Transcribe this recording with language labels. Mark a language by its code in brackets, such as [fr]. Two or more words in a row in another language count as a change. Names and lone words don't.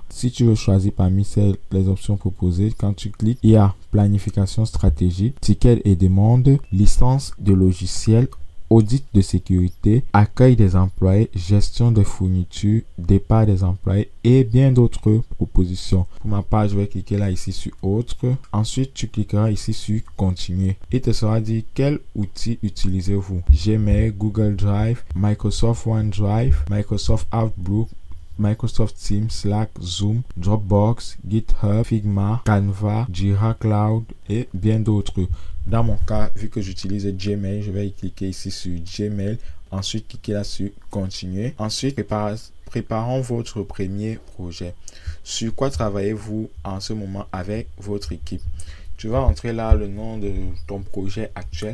[fr] Si tu veux choisir parmi les options proposées, quand tu cliques, il y a planification stratégique, tickets et demandes, licence de logiciel, audit de sécurité, accueil des employés, gestion des fournitures, départ des employés et bien d'autres propositions. Pour ma part, je vais cliquer là ici sur autre. Ensuite, tu cliqueras ici sur continuer. Il te sera dit quel outil utilisez-vous: Gmail, Google Drive, Microsoft OneDrive, Microsoft Outlook, Microsoft Teams, Slack, Zoom, Dropbox, GitHub, Figma, Canva, Jira Cloud et bien d'autres. Dans mon cas, vu que j'utilise Gmail, je vais cliquer ici sur Gmail. Ensuite, cliquer là sur continuer. Ensuite, préparons votre premier projet. Sur quoi travaillez-vous en ce moment avec votre équipe? Tu vas entrer là le nom de ton projet actuel.